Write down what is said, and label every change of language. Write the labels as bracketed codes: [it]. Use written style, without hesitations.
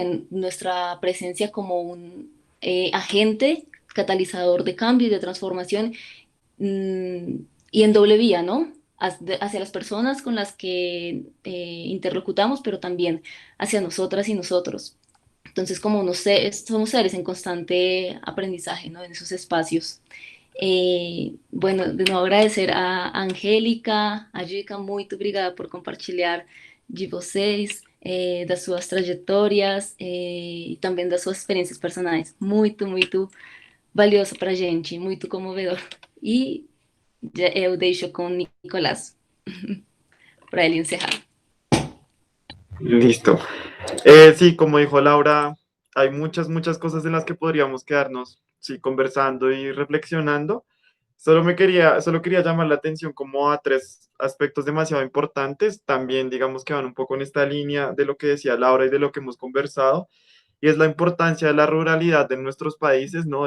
[es] Que nuestra presencia como un agente catalizador de cambio y de transformación, mm, y en doble vía, ¿no? Hacia las personas con las que interlocutamos, pero también hacia nosotras y nosotros. Entonces, como no sé, somos seres en constante aprendizaje, ¿no? En esos espacios. Bueno, de nuevo agradecer a Angélica, a Jica, [pt] muito obrigada por compartilhar de vocês, das suas trajetórias, e também das suas experiências personais. Muito, muito valioso para a gente, muito comovedor. E eu deixo com o Nicolás, para ele encerrar. [es] Listo. Sí, como dijo Laura, hay muchas cosas en las que podríamos quedarnos, sí, conversando y reflexionando. Solo quería llamar la atención como a tres aspectos demasiado importantes, también digamos que van un poco en esta línea de lo que decía Laura y de lo que hemos conversado, y es la importancia de la ruralidad de nuestros países, ¿no?